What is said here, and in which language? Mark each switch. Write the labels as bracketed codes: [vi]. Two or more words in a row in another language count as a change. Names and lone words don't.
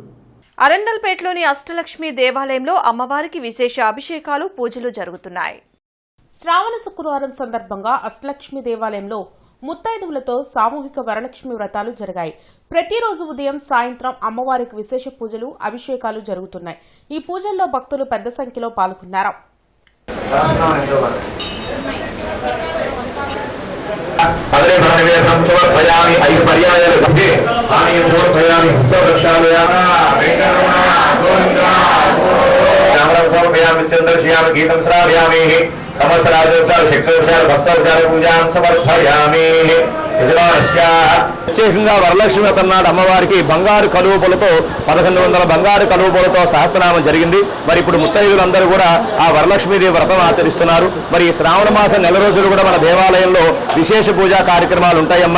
[te] అరండల్పేటలోని అష్టలక్ష్మి దేవాలయంలో అమ్మవారికి విశేష అభిషేకాలు, పూజలు జరుగుతున్నాయి. శ్రావణ శుక్రవారం సందర్భంగా అష్టలక్ష్మి దేవాలయంలో ముత్తైదువులతో సామూహిక వరలక్ష్మి వ్రతాలు జరిగాయి. ప్రతిరోజు ఉదయం, సాయంత్రం అమ్మవారికి విశేష పూజలు, అభిషేకాలు జరుగుతున్నాయి. ఈ పూజల్లో భక్తులు పెద్ద సంఖ్యలో పాల్గొన్నారు. [sa] चंद्रश्याम गीतम श्राव्यामि समस्त राजोत्सव शक्तोत्सव भक्तोत्सव पूजां समर्पयामि. [te] ప్రత్యేకంగా వరలక్ష్మి వ్రతం నాడు అమ్మవారికి బంగారు కలువపులతో 1100 బంగారు కలువపులతో సహస్రనామం జరిగింది. మరి ఇప్పుడు ముత్తైదులందరూ కూడా ఆ వరలక్ష్మీదేవి వ్రతం ఆచరిస్తున్నారు. మరి శ్రావణ మాసం నెల రోజులు కూడా మన దేవాలయంలో విశేష పూజా కార్యక్రమాలు ఉంటాయమ్మా.